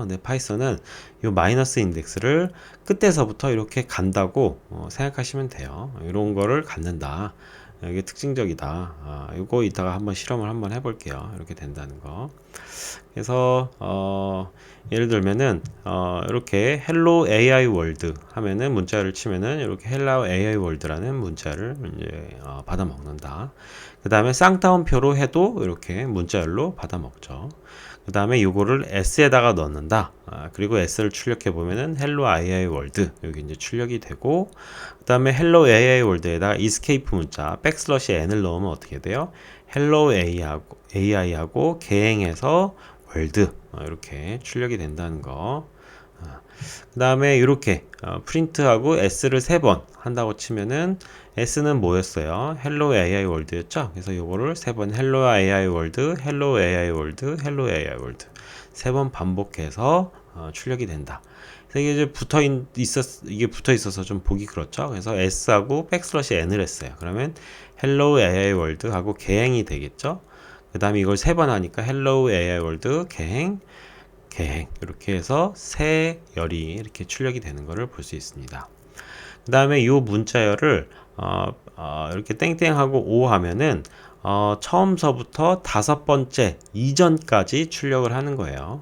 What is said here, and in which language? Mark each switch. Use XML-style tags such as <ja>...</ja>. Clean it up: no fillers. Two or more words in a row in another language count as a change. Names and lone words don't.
<ko>근데 파이썬은 이 마이너스 인덱스를 끝에서부터 이렇게 간다고 생각하시면 돼요. 이런 거를 갖는다. 이게 특징적이다. 이거 이따가 한번 실험을 한번 해볼게요. 이렇게 된다는 거. 그래서 예를 들면은 이렇게</ko> <en>hello AI world</en> <ko>하면은 문자를 치면은 이렇게</ko> <en>hello AI world</en> <ko>라는 문자를 이제 받아 먹는다. 그 다음에 쌍따옴표로 해도 이렇게 문자열로 받아 먹죠. 그 다음에 요거를 s에다가 넣는다. 그리고 s를 출력해 보면은</ko> <en>hello AI world</en> <ko>여기 이제 출력이 되고 그 다음에</ko> <en>hello AI world</en> <ko>에다가 escape 문자 백슬러시 n을 넣으면 어떻게 돼요?</ko> <en>hello AI</en> <ko>하고 개행해서 월드 이렇게 출력이 된다는 거. 그 다음에 이렇게 프린트하고 s를 3번 한다고 치면은 s는 뭐였어요?</ko> <en>hello AI world</en> <ko>였죠? 그래서 요거를 3번</ko> <en>hello AI world, hello AI world, hello AI world</en> <ko>3번 반복해서 출력이 된다. 그래서 이게 이게 붙어 있어서 좀 보기 그렇죠? 그래서 s하고 백슬러시 n을 했어요. 그러면</ko> <en>hello AI world</en> <ko>하고 개행이 되겠죠? 그 다음에 이걸 3번 하니까</ko> <en>hello AI world</en> <ko>개행 계획 이렇게 해서 세 열이 이렇게 출력이 되는 것을 볼 수 있습니다. 그 다음에 이 문자열을 이렇게 땡땡하고 5 하면은 처음서부터 다섯 번째 이전까지 출력을 하는 거예요.</ko>